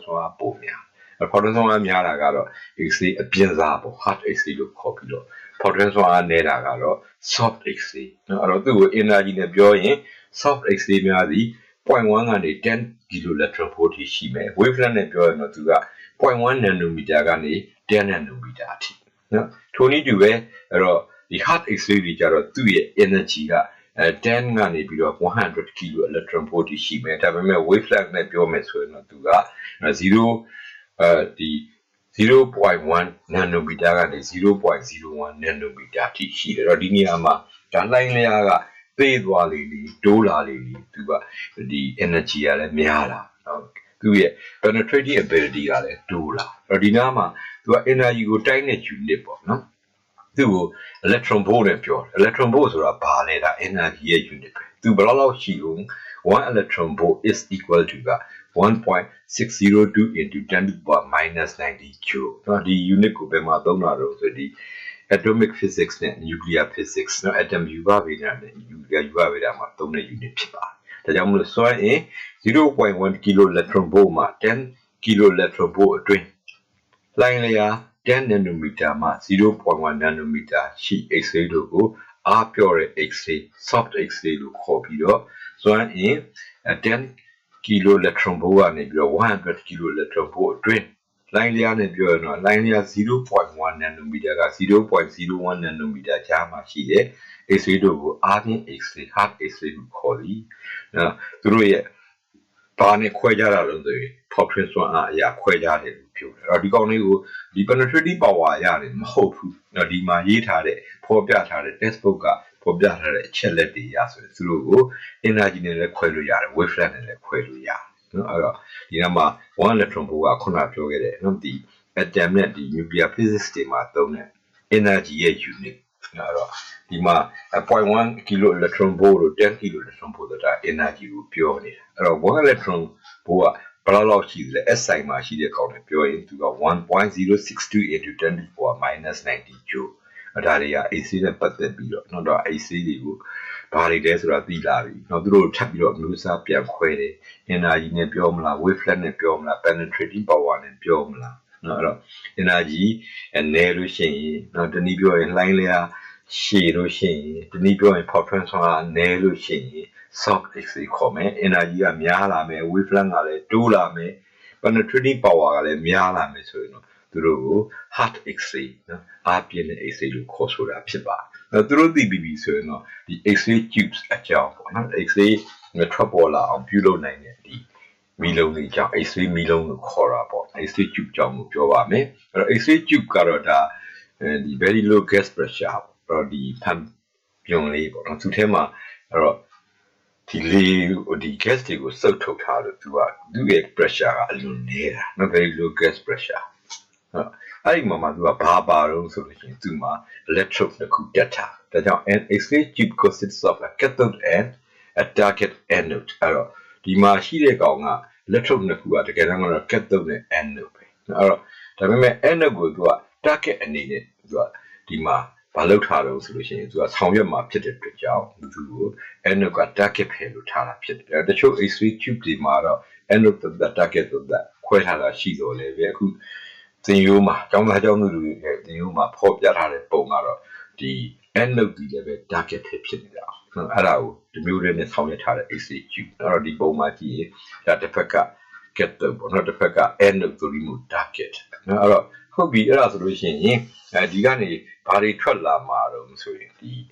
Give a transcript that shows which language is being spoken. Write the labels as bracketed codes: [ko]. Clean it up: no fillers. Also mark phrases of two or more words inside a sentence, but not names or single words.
[my] စွမ်းအားပိုများphoton စွမ်းအားများတာကတော့ x-ray အပြင်းစားပေါ့ [en] hard x-ray [my] လို့ခေါ်ပြီးတော့ photon စွမ်းအားနည်းတာကတော့ [en] soft x-ray [my] နော်အဲ့တော့သူ့ကို energy နဲ့ပြောရင် [en] soft x-ray [my] များသည် 0.1 ကနေ10 [en] kilo electron volt [my] ထိရှိမယ် wavelength နဲ့ပြောရင်တော့သူက 0.1 nanometer ကနေ10 nanometer အထိနော်ထိုနည်းတူပဲအဲ့တော့ဒီ [en] hard x-ray [my] တွေကြတော့သူ့ရဲ့ energy က10ကနေပြီးတော့100 [en] kilo electron volt [my] ရှိမယ်ဒါပေမဲ့ wavelength နဲ့ပြောမယ်ဆိုရင်တော့သူက 0.1 nanometer ကနေ 0.01 nanometer ထိရှိတယ်တော့ဒီနေရာမှာဒါလှိုင်းလျားကသေးသွားလေတိုးလာလေသူကဒီ energy ကလည်းများလာသူ့ရဲ့ [en] penetrating ability [my] ကလည်းတိုးလာတော့ဒီနားမှာသူက energy ကိုတိုင်းတဲ့ unit ပေါ့နော်သူ့ကို [en] electron volt [my] နဲ့ပြောတယ် [en] electron volt [my] ဆိုတာဘာလဲဒါ energy ရဲ့ unit ပဲသူဘယ်လောက်ရှိလို့ [en] 1 electron volt is equal to [my] က [en] 1.602 into 10 to the power minus 90 joule [my] နော်ဒီ unit ကိုဘယ်မှာသုံးတာတော့ဆိုဒီ [en] atomic physics [my] နဲ့ [en] nuclear physics [my] နော် atom ယူပါဗေဒနဲ့ nuclear ယူပါဗေဒမှာသုံးတဲ့ unit ဖြစ်ပါတယ်ဒါကြောင့်မလို့စွမ်းအင် 0.1 [en] kilo electron volt [my] မှာ10 [en] kilo electron volt [my] အတွင်းလှိုင်းလျား10 nanometer မှ 0.1 nanometer ရှိ x-ray တို့ကိုအားပြောတဲ့ x-ray [en] soft x-ray [my] လို့ခေါ်ပြီးတော့စွမ်းအင်10 [en] kilo electron volt [my] ကနေပြီးတော့100 [en] kilo electron volt [my] အတွင်းလိုင်းလျားနဲ့ပြောရင်တော့လိုင်းလျား 0.1 nanometer က 0.01 nanometer ကြားမှာရှိတဲ့ x-ray တို့ကိုအားဖြင့် x-ray [en] hard x-ray [my] လို့ခေါ်သည်နော်သူတို့ရဲ့ဘာနဲ့ခွဲခြားတာလို့ဆိုရင် portrait စွမ်းအားအရာခွဲခြားတယ်လို့ပြောတယ်အဲ့တော့ ဒီကောင်လေးကိုဒီ [en] penetrating power [my] ရတယ်မဟုတ်ဘူးနော်ဒီမှာရေးထားတဲ့ဖော်ပြထားတဲ့ textbook ကဖော်ပြထားတဲ့အချက် လက်တွေရဆိုရင်သူတို့ကို energy နဲ့လည်းခွဲလို့ရတယ် wavelength နဲ့လည်းခွဲလို့ရတယ်နော်အဲ့တော့ဒီနားမှာ1 [en] electron volt [my] ကခုနပြောခဲ့တဲ့နော်ဒီ atom နဲ့ဒီ [en] nuclear physics [my] တွေမှာသုံးတဲ့ energy ရဲ့ unit နော်အဲ့တော့ဒီမှာ 0.1 [en] kilo electron volt [my] တို့10 [en] kilo electron volt [my] တို့ဒါ energy ကိုပြောနေတာအဲ့တော့1 [en] electron volt [my] ကဘယ်လောက်ရှိသလဲ S ဆိုင်မှာရှိတဲ့ကောင်တွေပြောရင်သူက [en] 1.062 into 10 to the power minus 90 joule [my] ဒါတွေက AC နဲ့ပတ်သက်ပြီးတော့နော်တော့ AC တွေကိုဘာတွေလဲဆိုတာသိလာပြီနော်သူတို့ထပ်ပြီးတော့မျိုးစားပြန်ခွဲတယ် energy နဲ့ပြောမလား wavelength နဲ့ပြောမလား [en] penetrating power [my] နဲ့ပြောမလားနော်အဲ့တော့ energy နဲလို့ရှိရင်နော်တနည်းပြောရင်လှိုင်းလျားရှည်လို့ရှိရင်တနည်းပြောရင် photon ဆိုတာနဲလို့ရှိရင် [en] soft x-ray [my] ခေါ်မယ် energy ကများလာမယ် wavelength ကလည်းတိုးလာမယ် penetrating power ကလည်းများလာမယ်ဆိုရင်တော့သူတို့ကို [en] hard x-ray [my] နော်အားပြင်းတဲ့ x-ray လို့ခေါ်ဆိုတာဖြစ်ပါတယ်သူတို့သိပြီးဆိုရင်တော့ဒီ [en] x-ray tubes [my] အကြောင်းပေါ့နော် x-ray ထွက်ပေါ်လာအောင်ပြုလုပ်နိုင်တဲ့ဒီမီလုံးလေးအကြောင်း x-ray မီလုံးလို့ခေါ်တာပေါ့ [en] x-ray tube [my] အကြောင်းကိုပြောပါမယ်အဲ့တော့ [en] x-ray tube [my] ကတော့ဒါဒီ [en] very low gas pressure [my] ပေါ့ဒီဖန်ပြုံလေးပေါ့နော်သူထဲမှာအဲ့တော့ဒီလေဒီ gas တွေကိုစုပ်ထုတ်ထားလို့သူရဲ့ pressure ကအလွန်နေတာနော် [en] very low gas pressure [my] အဲ့ဒီမှာသူကဘာပါတော့ဆိုလို့ရှိရင်သူမှာ electrode တစ်ခုတက်ထားဒါ ကြောင့် [en] an X-ray tube consists of a cathode and a target anode [my] အဲ့တော့ဒီမှာရှိတဲ့ကောင်က electrode နှစ်ခုကတကယ်တမ်းကတော့ cathode နဲ့ anode ပဲအဲ့တော့ဒါပေမဲ့ anode ကိုသူက target အနေနဲ့သူကဒီမှာဘာလုပ်ထားတော့ဆိုလို့ရှိရင်သူကဆောင်ရွက်မှာဖြစ်တဲ့အတွက်ကြောင့်သူကို anode က target ဖယ်လို့ထားတာ ဖြစ်တယ်တချို့ [en] X-ray tube [my] တွေမှာတော့ anode နဲ့ target ဆိုတာခွဲထားတာရှိတော့လေပဲအခုသင်ရိုးမှာကျောင်းသားကျောင်းသူတွေရဲ့သင်ရိုးမှာဖော်ပြထားတဲ့ပုံကတော့ဒီ anode ဒီလည်းပဲ target ဖြစ်နေတာအဲ့ဒါကိုဒီမျိုးလေးနဲ့ဆောင်ရွက်ထားတဲ့ [en] X-ray tube [my] အဲ့တော့ဒီပုံမှာကြည့်ရင်ဒါတစ်ဖက်က cathode ပေါ့နော်တစ်ဖက်က anode ဆိုပြီးမှ target နော်အဲ့တော့ဟုတ်ပြီအဲ့ဒါဆိုလို့ရှိရင်ဒီကနေဘာတွေထွက်လာမှာတော့ဆိုရင်ဒီ